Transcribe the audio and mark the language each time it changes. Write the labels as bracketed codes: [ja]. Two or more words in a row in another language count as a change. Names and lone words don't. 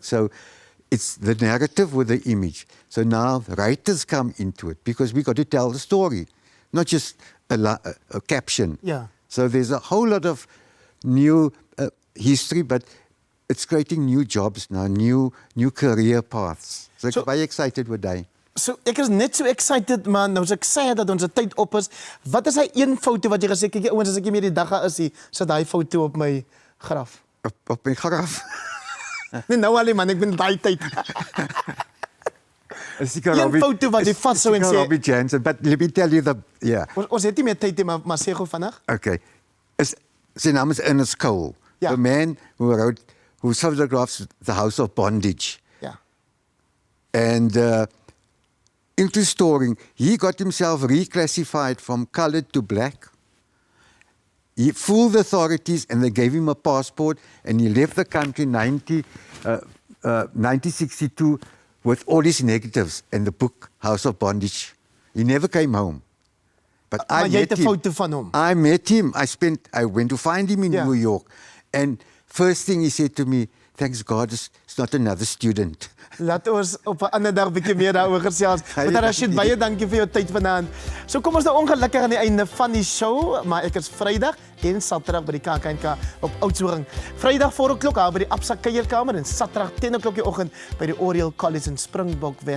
[en] So it's the narrative with the image. So now writers come into it because we got to tell the story, not just a caption. Yeah. So there's a whole lot of new history, but it's creating new jobs now, new career paths. So I'm very excited with that. [af] So ek is net so excited, man. Nou as ek sê dat ons tyd op is, wat is hy een foto wat jy gesê kyk ouens as ek meer die dag is, sit daai foto op my graf. Op my graf. Nee, nou alleen man, ek ben daai tyd. Een foto wat jy vashou en sê. Robbie Jansen, [en] but let me tell you [af] Ons het nie meer tyd nie, maar sê gou vinnig. Okay. Sy naam is Ernest Cole. [en] Yeah. The man who photographs the house of bondage. Yeah. And into storing, he got himself reclassified from colored to black. He fooled the authorities and they gave him a passport and he left the country in 1962 with all his negatives and the book House of Bondage. He never came home. But I met him. [af] Foto van hom. [en] I met him. I went to find him in New York. And first thing he said to me, thanks God, it's not another student. [af] Laat ons op 'n ander dag bietjie meer daaroor gesels. Maar Rashid, baie dankie vir jou tyd vanaand. So kom ons nou ongelukkig aan die einde van die show, maar ek is Vrydag en Saterdag by die kykNET op Oudtshoorn. Vrydag 4:00 daar by die Absa kuierkamer en Saterdag 10:00 die oggend by die Oriel College in Springbokweg.